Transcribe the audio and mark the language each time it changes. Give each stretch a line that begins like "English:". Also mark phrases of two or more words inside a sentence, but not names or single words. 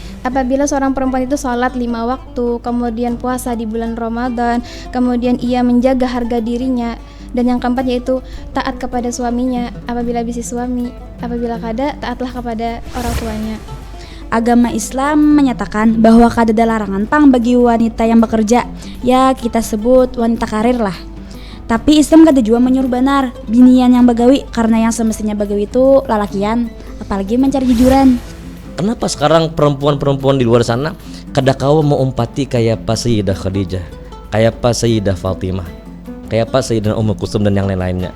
Banjar: apabila seorang perempuan itu sholat 5 waktu, kemudian puasa di bulan Ramadan, kemudian ia menjaga harga dirinya, dan yang keempat yaitu taat kepada suaminya apabila bisi suami, apabila kada taatlah kepada orang tuanya. Agama Islam menyatakan bahwa kada ada larangan pang bagi wanita yang bekerja, ya kita sebut wanita karir lah. Tapi Islam kada juga menyuruh benar binian yang bagawi, karena yang semestinya bagawi itu lalakian, apalagi mencari jujuran. Kenapa sekarang perempuan-perempuan di luar sana kada kawa mau umpati kayak pas Sayyidah Khadijah, kayak pas Sayyidah Fatimah, kayak pas Sayyidah Ummu Kulsum dan yang lain-lainnya?